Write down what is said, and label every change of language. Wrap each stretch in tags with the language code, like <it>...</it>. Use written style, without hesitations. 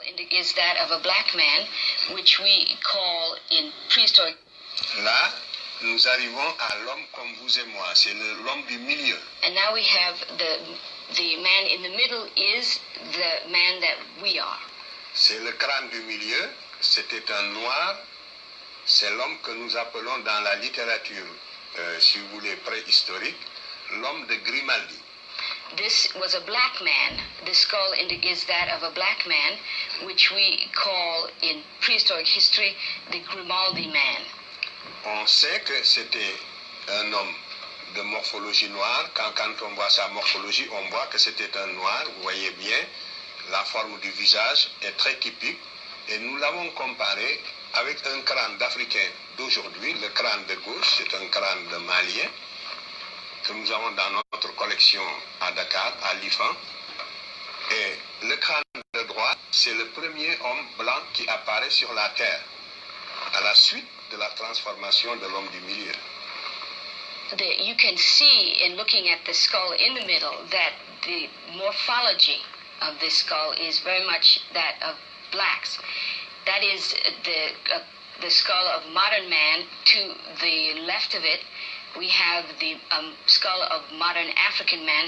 <en>Is that of a black man, which we call in prehistoric.</en> <fr>Là, nous arrivons à l'homme comme vous et moi. C'est l'homme du milieu.</fr> <en>And now we have the man in the middle is the man that we are.</en> <fr>C'est le crâne du milieu. C'était un noir. C'est l'homme que nous appelons dans la littérature, si vous voulez, préhistorique, l'homme de Grimaldi.</fr> <en>This was a black man. The skull is that of a black man, which we call in prehistoric history the Grimaldi man.</en> <fr>On sait que c'était un homme de morphologie noire. Quand on voit sa morphologie, on voit que c'était un noir. Vous voyez bien, la forme du visage est très typique. Et nous l'avons comparé avec un crâne d'Africain d'aujourd'hui. Le crâne de gauche, c'est un crâne de Malien que nous avons dans notre collection à Dakar, à l'IFAN. Et le crâne de droite, c'est le premier homme blanc qui apparaît sur la Terre, à la suite de la transformation de l'homme du milieu.</fr> <en>You can see in looking at the skull in the middle that the morphology of this skull is very much that of blacks. That is the skull of modern man. To the left of it, we have the skull of modern African man.</en>